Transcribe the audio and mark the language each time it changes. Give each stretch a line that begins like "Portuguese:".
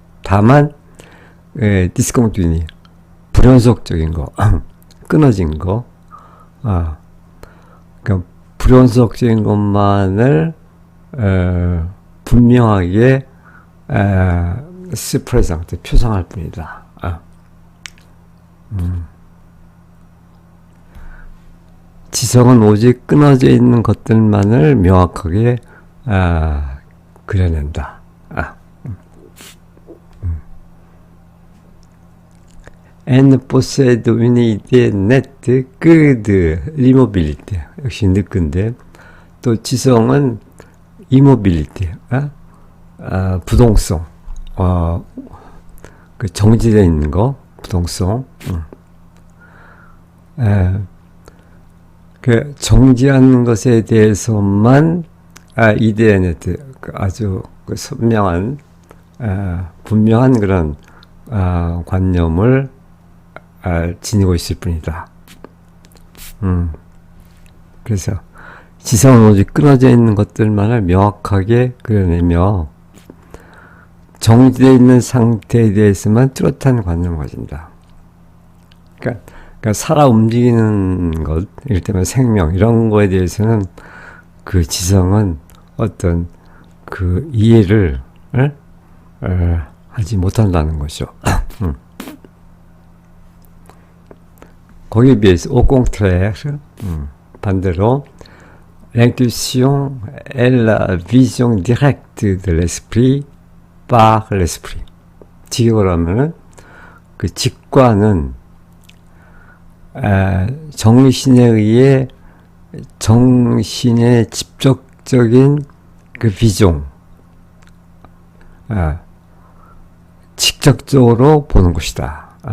Korean: 다만 discontinu 불연속적인 거, 끊어진 거, 그러니까 불연속적인 것만을 분명하게 스프레상트 표상할 뿐이다. 지성은 오직 끊어져 있는 것들만을 명확하게 그려낸다.
French: Elle possède une idée nette que de l'immobilité.
Korean: 역시 느끈데 또 지성은 immobilité, 부동성, 그 정지되어 있는 거, 부동성. 그 정지한 것에 대해서만
French: idée nette,
Korean: 아주 그 선명한, 분명한 그런 관념을 지니고 있을 뿐이다. 그래서 지성은 오직 끊어져 있는 것들만을 명확하게 그려내며 정지되어 있는 상태에 대해서만 뚜렷한 관념을 가진다. 그러니까 살아 움직이는 것, 이를테면 생명 이런 거에 대해서는 그 지성은 어떤 그 이해를 하지 못한다는 거죠. 거기에 비해서
French: au contraire,
Korean: 반대로
French: l'intuition est la vision directe de l'esprit par l'esprit.
Korean: 직역을 하면은 그 직관은 정신에 의해 정신의 직접적인 그 비종, 직접적으로 보는 것이다.